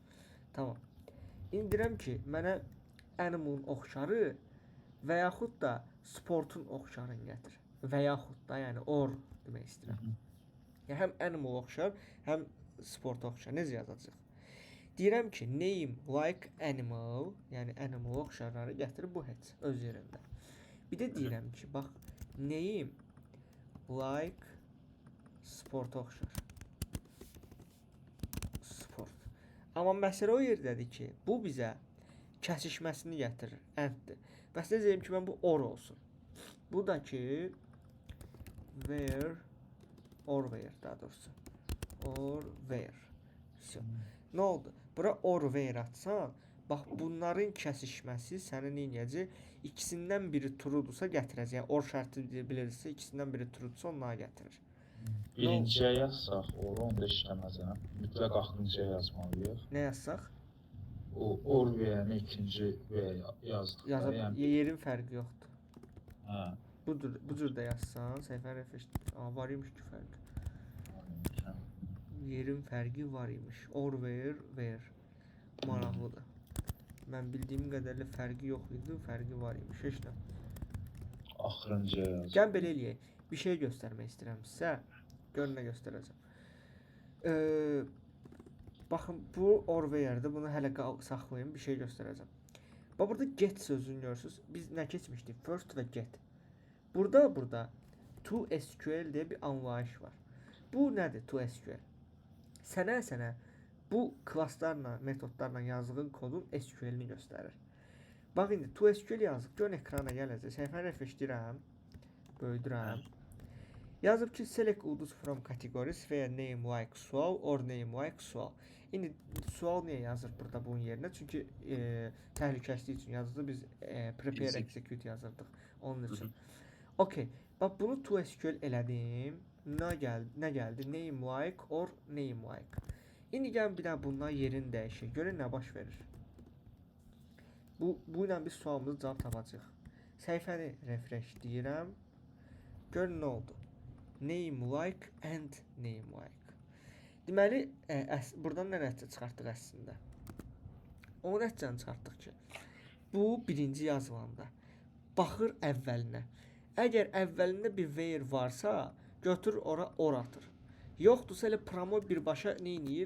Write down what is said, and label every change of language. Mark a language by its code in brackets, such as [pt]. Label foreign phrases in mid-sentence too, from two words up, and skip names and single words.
[az] Tamam. İndirəm ki, mənə animalın oxşarı və yaxud da sportun oxşarını gətir. Və yaxud da, yəni or demək istəyirəm. Yəni həm animal oxşar, həm sport oxşar. Necə yazacaq? Deyirəm ki, [en] name like animal, [az] yəni animal oxşarları gətir bu heç öz yerində. Bir də deyirəm ki, bax, [en] name like sport [az] oxşar. [en] Sport. [az] Amma məsələ o yerdədir ki, bu bizə kəsişməsini gətirir, enddir. Bəs necə deyim ki, mən bu or olsun. Bu da ki, [en] where, or where [az] daha doğrusu. [en] Or where. So, [az] nə oldu? Bura [en] or where [az] atsan, bax bunların kəsişməsi sənin neyəcək? İkisindən biri true'dursa gətirəcək. Yəni or şərti bilirsə, ikisindən biri true'dursa onları gətirir. Birinciyə yazsaq, onu da işləməz. Mütləq axırıncıya yazmalıyıq. Nə yazsaq? O or verəni ikinci yazdıq. Yerin fərqi yoxdur. Hə. Bu cür də yazsan, səhifə refresh. Var imiş ki fərqi. Yerin fərqi var imiş. [en] Or where. [az] Maraqlıdır. Mən bildiyim qədərlə fərqi yox idi, fərqi var imiş. Heç nə. Axırıncıya yazdım. Gəl belə eləyək. Bir şey göstərmək istəyirəm sizə. Görün nə göstərəcəm. Baxın, bu [en] or where'dir. [az] Bunu hələ saxlayın, bir şey göstərəcəm. Bax, burada get sözünü görürsünüz. Biz nə keçmişdik? First və get. Burada ToSQL deyə bir anlayış var. Bu nədir ToSQL? Sənə bu klasslarla, metodlarla yazdığın kodun SQL-ni göstərir. Bax, indi ToSQL yazıq. Görün ekrana gələcək. Səhifəni refresh edirəm. Böyüdürəm. Yazıb ki, [en] select UDOs from categories where name like sual or name like sual. [az] İndi sual niyə yazır burada bunun yerinə? Çünki təhlükəsizlik üçün yazıldı. Biz [en] prepare execute [az] yazırdıq onun üçün. Okay. Bax, bunu ToSQL elədim. Nə gəldi? [en] Name like or name like. [az] İndi gəlin bir daha bundan yerini dəyişək. Görün nə baş verir. Bu ilə biz sualımızı cavab tapacağıq. Səhifəni refresh deyirəm. Görün nə oldu? [en] Name like and name like. [az] Deməli, buradan nə nəticə çıxartdıq əslində? O nəticəni çıxartdıq ki, bu birinci yazılanda baxır əvvəlinə. Əgər əvvəlində bir where varsa, götürür ora or atır. Yoxdursa elə promo birbaşa nə edir?